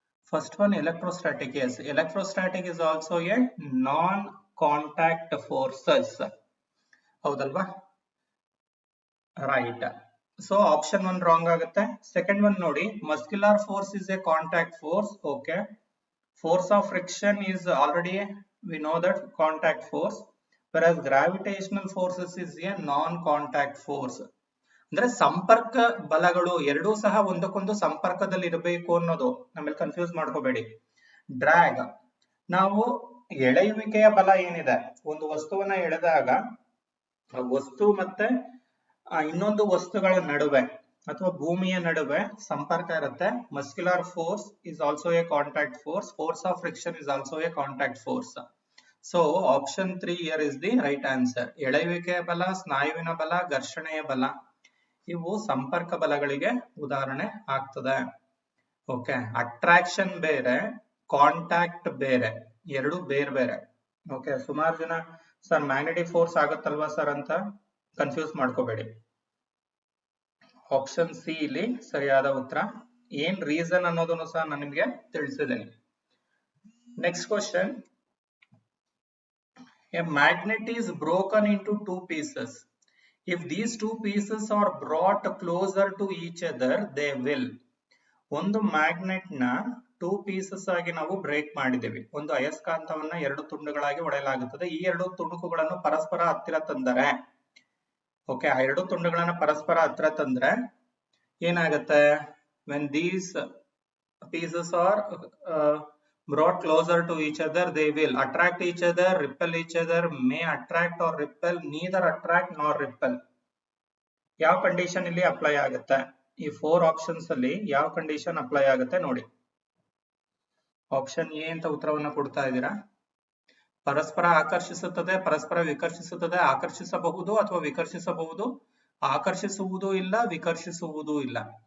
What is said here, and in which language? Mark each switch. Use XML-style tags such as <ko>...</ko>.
<en>First one, electrostatic. Yes, electrostatic is also a non-contact forces.</en> <kn>ಹೌದಲ್ವಾ?</kn> <en>Right. So option 1 wrong ಆಗುತ್ತೆ. Second one ನೋಡಿ, muscular force is a contact force. Okay. Force of friction is already, we know that, contact force, whereas gravitational forces is a non-contact force.</en> <kn>ಅಂದ್ರೆ ಸಂಪರ್ಕ ಬಲಗಳು ಎರಡೂ ಸಹ ಒಂದಕ್ಕೊಂದು ಸಂಪರ್ಕದಲ್ಲಿ ಇರಬೇಕು ಅನ್ನೋದು ನಮ್ಮಲ್ಲಿ ಕನ್ಫ್ಯೂಸ್ ಮಾಡ್ಕೋಬೇಡಿ. ಡ್ರ್ಯಾಗ್, ನಾವು ಎಳೆಯುವಿಕೆಯ ಬಲ ಏನಿದೆ, ಒಂದು ವಸ್ತುವನ್ನ ಎಳೆದಾಗ ವಸ್ತು ಮತ್ತೆ ಇನ್ನೊಂದು ವಸ್ತುಗಳ ನಡುವೆ ಅಥವಾ ಭೂಮಿಯ ನಡುವೆ ಸಂಪರ್ಕ ಇರುತ್ತೆ.</kn> <en>Muscular force is also a contact force. Force of friction is also a contact force. So option 3 here is the right answer.</en> <kn>ಎಳೆಯುವಿಕೆಯ ಬಲ, ಸ್ನಾಯುವಿನ ಬಲ, ಘರ್ಷಣೆಯ ಬಲ, ಇವು ಸಂಪರ್ಕ ಬಲಗಳಿಗೆ ಉದಾಹರಣೆ ಆಗ್ತದೆ. ಓಕೆ, ಅಟ್ರಾಕ್ಷನ್ ಬೇರೆ, ಕಾಂಟ್ಯಾಕ್ಟ್ ಬೇರೆ, ಎರಡು ಬೇರೆ ಬೇರೆ. ಓಕೆ, ಸುಮಾರು ಜನ ಸರ್ ಮ್ಯಾಗ್ನೆಟಿಕ್ ಫೋರ್ಸ್ ಆಗುತ್ತಲ್ವಾ ಸರ್ ಅಂತ ಕನ್ಫ್ಯೂಸ್ ಮಾಡ್ಕೋಬೇಡಿ. ಆಪ್ಷನ್ ಸಿ ಇಲ್ಲಿ ಸರಿಯಾದ ಉತ್ತರ. ಏನ್ ರೀಸನ್ ಅನ್ನೋದನ್ನು ಸಹ ನಾನು ನಿಮ್ಗೆ ತಿಳಿಸಿದ್ದೇನೆ.</kn> <en>Next question, a magnet is broken into 2 pieces. If these 2 pieces are brought closer to each other, they will.</en> <kn>ಒಂದು ಮ್ಯಾಗ್ನೆಟ್ ನ 2 pieces ಆಗಿ ನಾವು ಬ್ರೇಕ್ ಮಾಡಿದ್ದೇವೆ. ಒಂದು ಅಯಸ್ಕಾಂತವನ್ನ 2 ತುಂಡುಗಳಾಗಿ ಒಡೆಯಲಾಗುತ್ತದೆ. ಈ 2 ತುಣುಕುಗಳನ್ನು ಪರಸ್ಪರ ಹತ್ತಿರ ತಂದರೆ, ಓಕೆ, ಆ 2 ತುಂಡುಗಳನ್ನ ಪರಸ್ಪರ ಹತ್ತಿರ ತಂದ್ರೆ ಏನಾಗುತ್ತೆ?</kn> <en>when these pieces are brought closer to each other, they will attract each other, repel each other, may attract or repel, neither attract nor repel.</en> <kn>ಯಾವ ಕಂಡೀಷನ್ ಇಲ್ಲಿ ಅಪ್ಲೈ ಆಗುತ್ತೆ? ಈ 4 ಆಪ್ಷನ್ಸ್ ಅಲ್ಲಿ ಯಾವ ಕಂಡೀಷನ್ ಅಪ್ಲೈ ಆಗುತ್ತೆ ನೋಡಿ. ಆಪ್ಷನ್ ಎ ಅಂತ ಉತ್ತರವನ್ನ ಕೊಡ್ತಾ ಇದ್ದೀರಾ. ಪರಸ್ಪರ ಆಕರ್ಷಿಸುತ್ತದೆ, ಪರಸ್ಪರ ವಿಕರ್ಷಿಸುತ್ತದೆ, ಆಕರ್ಷಿಸಬಹುದು ಅಥವಾ ವಿಕರ್ಷಿಸಬಹುದು, ಆಕರ್ಷಿಸುವುದೂ ಇಲ್ಲ, ವಿಕರ್ಷಿಸುವುದೂ ಇಲ್ಲ.</kn>